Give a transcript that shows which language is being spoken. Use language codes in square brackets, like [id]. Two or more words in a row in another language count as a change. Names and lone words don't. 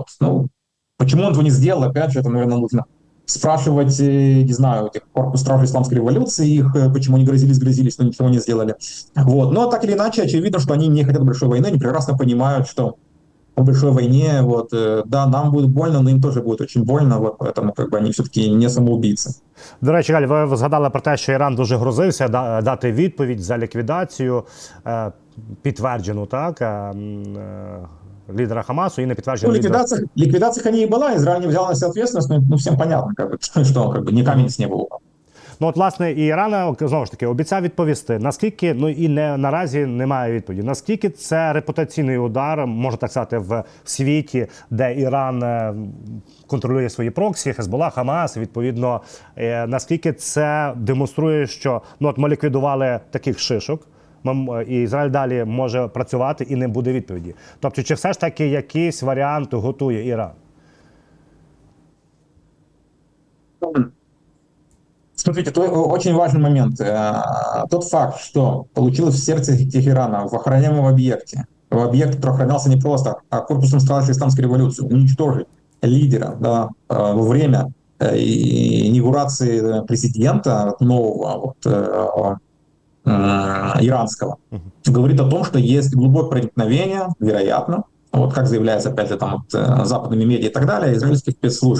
[ru] Ну, почему он этого не сделал, опять же, это, наверное, нужно спрашивать, не знаю, этих корпус стражей исламской революции, их, почему они грозились, но ничего не сделали. Вот. Но так или иначе, очевидно, что они не хотят большой войны, они прекрасно понимают, что в большой войне, вот, да, нам будет больно, но им тоже будет очень больно, вот, поэтому как бы они все-таки не самоубийцы. [uk] До речі, Галь, ви згадали про те, що Іран дуже грозився дати відповідь за ліквідацію, підтверджену, так, [ru] лидера Хамасу и на подтверждение. Ну, ликвидация Хани и была, Израиль не взял на себя ответственность, но всем понятно, как бы, что как бы, ни камень с неба упал. [uk] Ну от власне і Іран знову ж таки обіцяв відповісти. Наскільки і наразі немає відповіді. Наскільки це репутаційний удар, можна так сказати, в світі, де Іран контролює свої проксі, Хезболла, Хамас. Відповідно, наскільки це демонструє, що ми ліквідували таких шишок. І Ізраїль далі може працювати і не буде відповіді. Тобто, чи все ж таки якийсь варіант готує Іран? [ru] Смотрите, очень важный момент. Тот факт, что получилось в сердце Тегерана, в охраняемом объекте, объект, который охранялся не просто, а корпусом стражей исламской революции, уничтожить лидера, да, во время инаугурации президента нового, иранского, говорит о том, что есть глубокое проникновение, вероятно, как заявляется, опять же, там, западными медиа и так далее, израильских спецслужб.